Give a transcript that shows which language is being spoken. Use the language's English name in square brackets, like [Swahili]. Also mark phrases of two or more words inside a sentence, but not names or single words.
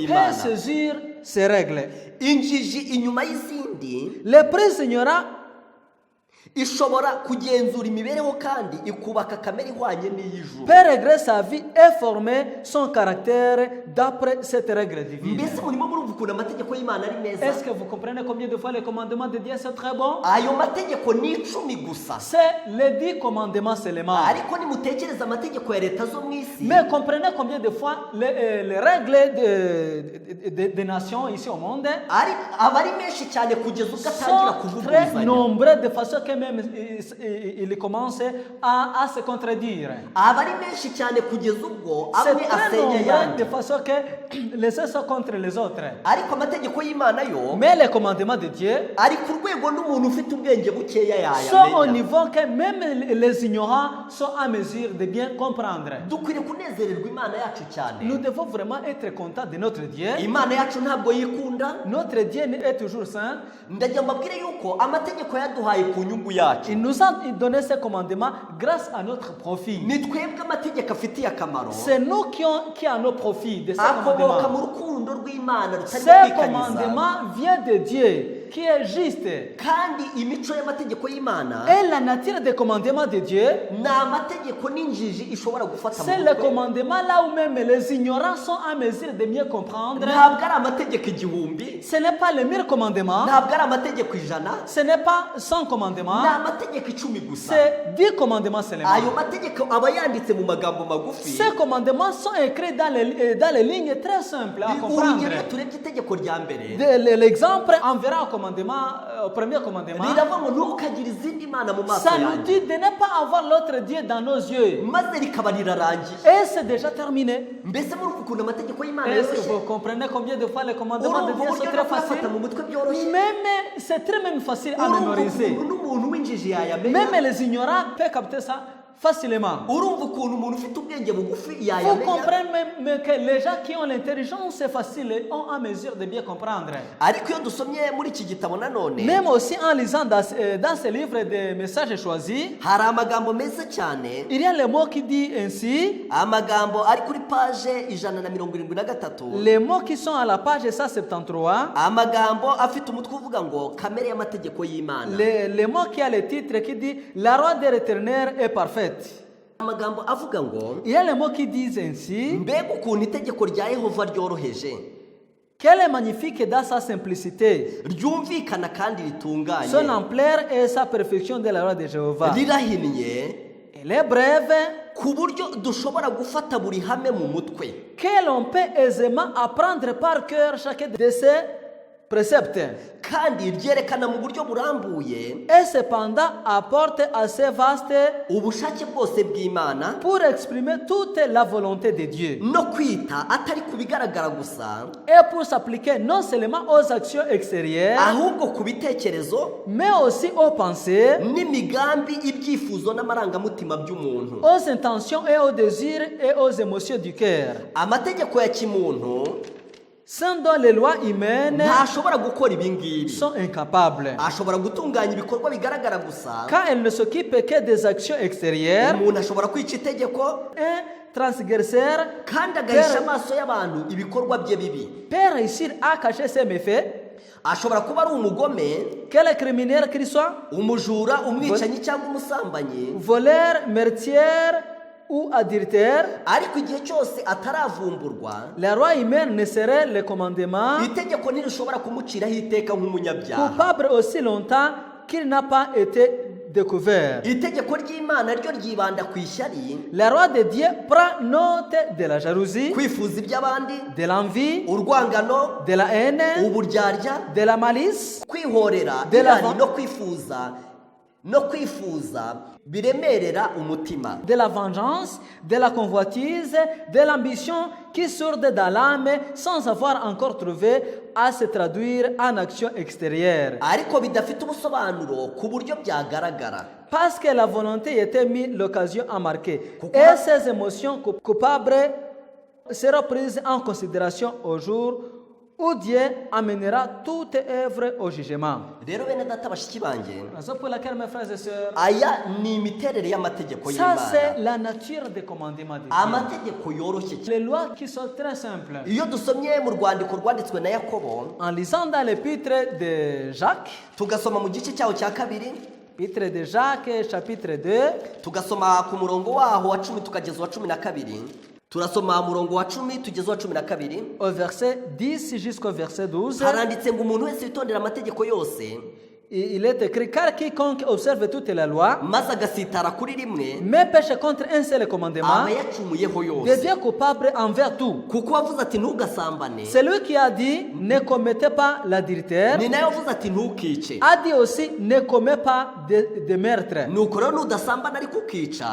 [Kinyarwanda] y'Imana. [French] saisir ces règles. [Kinyarwanda] Injiji inyuma y'izindi [French] Le plus ignorant [Kinyarwanda] ishobora kugenzura imibereho kandi ikubaka kamere ihwanye n'iy'ijuru. [French] peut régler sa vie et former son caractère d'après cette règle divine. [Kinyarwanda] Mbese murimo murumva ukuntu amategeko y'Imana ari meza? [French] Est-ce que vous comprenez combien de fois les commandements de Dieu sont très bons? [Kinyarwanda] Ayo mategeko ni 10 gusa. [French] C'est les 10 commandements seulement. [Kinyarwanda] Ariko nimutekereza amategeko ya leta zo mu isi, [French] Mais comprenez combien de fois les règles des nations ici au monde [Kinyarwanda] aba ari menshi cyane kugeza ubwo atangira [French] sont très [Kinyarwanda] kuvuguruzanya. [French] nombreux de façon que même il commence à se contredire. [Kinyarwanda] Aba ari menshi cyane kugeza ubwo [French] C'est [Kinyarwanda] amwe [French] très [Kinyarwanda] asenya [French] nombreux [Kinyarwanda] ayandi. [French] de façon que les uns sont contre les autres. [Kinyarwanda] Ariko amategeko y'Imana yo [French] Mais les commandements de Dieu [Kinyarwanda] ari ku rwego n'umuntu ufite ubwenge bukeya [French] sont au [Kinyarwanda] yayamenya. [French] niveau que même les ignorants sont en mesure de bien comprendre. [Kinyarwanda] Dukwiriye kunezererwa Imana yacu [French] Nous [Kinyarwanda] cyane. [French] devons vraiment être contents de notre Dieu. [Kinyarwanda] Imana yacu ntabwo yikunda. [French] Notre Dieu est toujours saint. [Kinyarwanda] Ndagira mbabwire yuko amategeko yaduhaye ku nyungu yacu. [French] Il nous a donné ces commandements grâce à notre profit. [Kinyarwanda] Ni twebwe amategeko afitiye akamaro. [French] C'est nous qui avons profit de ces [Kinyarwanda] Akomoka [French] commandements. [Kinyarwanda] mu rukundo rw'Imana rutari [French] Ces [Kinyarwanda] kwikanyiza. [French] commandements viennent de Dieu, qui est juste. [Kinyarwanda] Kandi imico y'amategeko y'Imana [French] Et la nature des commandements de Dieu, [Kinyarwanda] ni amategeko n'injiji ishobora gufata mu [French] c'est le [Kinyarwanda] mutwe. [French] commandement là où même les ignorants sont en mesure de mieux comprendre. [Kinyarwanda] Ntabwo ari amategeko igihumbi, [French] Ce n'est pas le 1000 commandements, [Kinyarwanda] ntabwo ari amategeko ijana, [French] ce n'est pas 100 [Kinyarwanda] ni [French] commandements, [Kinyarwanda] amategeko 10 gusa. [French] c'est 10 commandements seulement. [Kinyarwanda] Ayo mategeko aba yanditse mu magambo magufi. [French] Ces commandements sont écrits dans les lignes très simples à comprendre. [Kinyarwanda] Urugero iyo turebye itegeko rya mbere [French] L'exemple, on verra au commandement, au premier commandement. [Kinyarwanda] riravuga ngo ntukagire izindi mana mu maso [French] Ça nous [Kinyarwanda] yanjye, [French] dit de ne pas avoir l'autre Dieu dans nos yeux. [Kinyarwanda] maze rikaba rirarangiye. [French] Et c'est déjà terminé. [Kinyarwanda] Mbese murumva ukuntu amategeko y'Imana [French] Est-ce que [Kinyarwanda] yoroshye? [French] vous comprenez combien de fois les commandements de [Kinyarwanda] Urumva [French] Dieu [Kinyarwanda] uburyo [French] sont [Kinyarwanda] no [French] très [Kinyarwanda] kuyafata [French] faciles? [Kinyarwanda] mu mutwe byoroshye? [French] Même, c'est très même facile à [Kinyarwanda] Urumva [French] mémoriser. [Kinyarwanda] ukuntu n'umuntu w'injiji yayamenya? [French] Même les ignorants peuvent capter ça facilement. [Kinyarwanda] Urumva ukuntu umuntu ufite ubwenge bugufi [French] Vous [Kinyarwanda] yayamenya? [French] comprenez même que les gens qui ont l'intelligence, c'est facile, ont en mesure de bien comprendre. [Kinyarwanda] Ariko iyo dusomye muri iki gitabo nanone [French] Même aussi en lisant dans ce livre des messages choisis, [Kinyarwanda] hari amagambo meza cyane, [French] il y a le mot qui dit ainsi, [Kinyarwanda] amagambo ari kuri paje 173, [French] les mots qui sont à la page 173, [Kinyarwanda] amagambo afite umutwe uvuga ngo kamere y'amategeko y'Imana. [French] les mots qui a le titre qui dit la loi de l'éternel est parfaite. [Kinyarwanda] Amagambo avuga ngo [French] Il y a les mots qui disent ainsi, [Kinyarwanda] mbega ukuntu itegeko rya Yehova ryoroheje, [French] qu'elle est magnifique dans sa simplicité, [Kinyarwanda] ryumvikana kandi ritunganye, [French] son ampleur et sa perfection de la loi de Jéhovah. [Kinyarwanda] rirahinnye [French] Elle est brève, [Kinyarwanda] ku buryo dushobora gufata buri hame mu mutwe, [French] que l'on peut aisément apprendre par cœur chacun de ses préceptes, [Kinyarwanda] kandi ryerekana mu buryo burambuye [French] et cependant apporte assez vaste [Kinyarwanda] ubushake bwose bw'Imana [French] pour exprimer toute la volonté de Dieu, [Kinyarwanda] no kwita atari ku bigaragara gusa, [French] et pour s'appliquer non seulement aux actions extérieures, [Kinyarwanda] ahubwo ku bitekerezo [French] mais aussi aux pensées, [Kinyarwanda] n'imigambi, ibyifuzo n'amarangamutima by'umuntu. [French] aux intentions et aux désirs et aux émotions du cœur. [Kinyarwanda] Amategeko ya kimuntu [French] sans dont les lois humaines [Kinyarwanda] ntashobora gukora ibi ngibi. [French] sont incapables. [Kinyarwanda] Ashobora gutunganya ibikorwa bigaragara gusa. [French] Quand elles ne s'occupent que des actions extérieures, [Kinyarwanda] Umuntu ashobora kwica itegeko [French] un transgresseur [Kinyarwanda] kandi agahisha amaso y'abantu ibikorwa bye bibi. [French] peut réussir à cacher ses méfaits, [Kinyarwanda] Ashobora kuba ari umugome, [French] quel criminel qu'il soit, [Kinyarwanda] umujura, umwicanyi cyangwa umusambanyi, [French] voleur, meurtrier ou adultère. [Kinyarwanda] ariko igihe cyose ataravumburwa, [French] Les lois humaines ne seraient le commandement [Kinyarwanda] itegeko ntirishobora kumuciraho iteka nk'umunyabyaha. [French] coupable aussi longtemps qu'il n'a pas été découvert. [Kinyarwanda] Itegeko ry'Imana ryo ryibanda ku ishyari, [French] La loi de Dieu prend note de la jalousie, [Kinyarwanda] kwifuza iby'abandi, [French] de l'envie, [Kinyarwanda] urwangano, [French] de la haine, [Kinyarwanda] uburyarya, [French] de la malice, [Kinyarwanda] kwihorera, [French] De la- [Kinyarwanda] irari no kwifuza biremerera umutima, [French] de la vengeance, de la convoitise, de l'ambition qui sourde dans l'âme sans avoir encore trouvé à se traduire en action extérieure. [Kinyarwanda] ariko bidafite ubusobanuro ku buryo byagaragara. [French] Parce que la volonté était mise l'occasion à marquer. Pourquoi? Et ces émotions coupables seront prises en considération au jour où Dieu amènera toute œuvre au jugement. [Kinyarwanda] Rero bene data bashiki banjye, [French] Raison pour laquelle, mes frères et sœurs, [Kinyarwanda] aya ni imiterere y'amategeko [French] ça [Kinyarwanda] y'Imana. [French] c'est la nature des commandements de Dieu. [Kinyarwanda] Amategeko yoroshye cyane. [French] Les lois qui sont très simples. [Kinyarwanda] Iyo dusomye mu rwandiko rwanditswe na Yakobo, [French] En lisant dans l'épître de Jacques, [Kinyarwanda] tugasoma mu gice cyaho cya kabiri, [French] épître de Jacques, chapitre 2, [Kinyarwanda] tugasoma ku murongo waho wa 10 tukageza wa 12, turasoma murongo wa 10 tugeza wa 12, [French] au verset 10 jusqu'au verset 12, [Kinyarwanda] haranditse ngo umuntu wese witondera amategeko yose [French] il est écrit, car quiconque observe toute la loi, [Kinyarwanda] maze agasitara kuri rimwe, [French] mais pêche contre un seul commandement, [Kinyarwanda] aba yacumuyeho yose. [French] devient coupable envers tout. [Kinyarwanda] Kuko wavuze ati ntugasambane, [French] Celui qui a dit ne commettez pas l'adultère, [Kinyarwanda] ni nawe wavuze ati ntukice. [French] a dit aussi ne commets pas de meurtre. [Kinyarwanda] Nuko rero nudasambana ariko ukica,